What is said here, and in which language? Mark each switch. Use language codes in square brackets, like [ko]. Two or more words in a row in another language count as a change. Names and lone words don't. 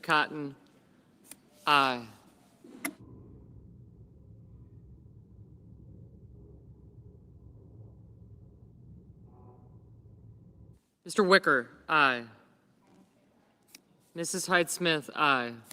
[en] Cotton, aye. Mr. Wicker, aye. Mrs. Hyde-Smith, aye.